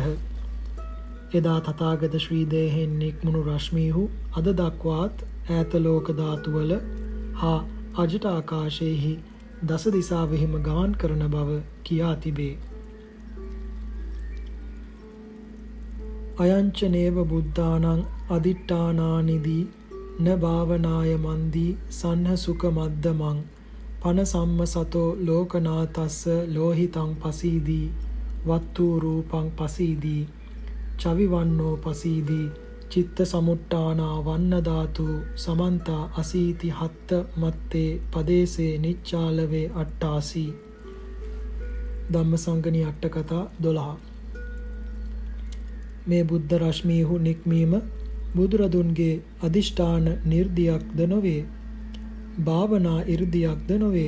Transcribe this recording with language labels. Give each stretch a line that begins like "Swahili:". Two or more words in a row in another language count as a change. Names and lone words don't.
Sinhala: එදා තථාගත ශ්‍රී දේහෙන් නික්මුණු රශ්මීහු අද දක්වාත් ඈත ලෝක ධාතුවල හා අජට ආකාශයෙහි දස දිසාවෙහිම ගමන් කරන බව කියා තිබේ.
Pali: අයංච නේව බුද්ධානං අදිට්ඨානානිදී න භාවනාය මන්දී සන්හ සුඛ මද්දමං පන සම්ම සතෝ ලෝකනාතස්ස ලෝහිතං පසීදී වත්තු රූපං පසීදී චවිවන්නෝ පසීදී චිත්ත සමුට්ඨානා වන්න ධාතු සමන්තා අසීති හත්ත මත්තේ පදේසේ නිච්චාලවේ අට්ඨාසී.
Sinhala: ධම්මසංගණී අට කතා 12. මේ බුද්ධ රශ්මීහු නික්මීම බුදුරදුන්ගේ අදිෂ්ඨාන නිර්දියක්ද නොවේ, භාවනා ඉර්දියක්ද නොවේ.